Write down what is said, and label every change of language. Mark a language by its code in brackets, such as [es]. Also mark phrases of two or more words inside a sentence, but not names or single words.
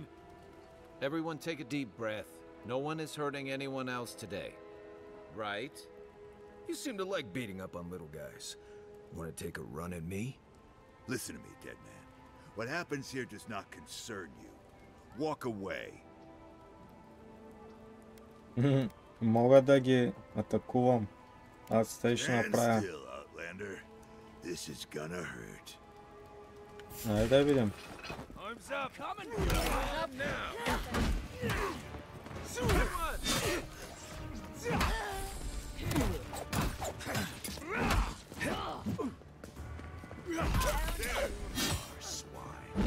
[en] Everyone take a deep breath. No one is hurting anyone else today. Right? You seem to like beating up on little guys. Want to take a run at me? Listen to me, dead man. What happens here does not concern you. Walk away. [bg] Мога да ги атакувам. Аз те ще направя. [en] Stand still, outlander. This is gonna hurt. [bg] Айде да видим. [en] Arms up. Coming. Up now. Swine.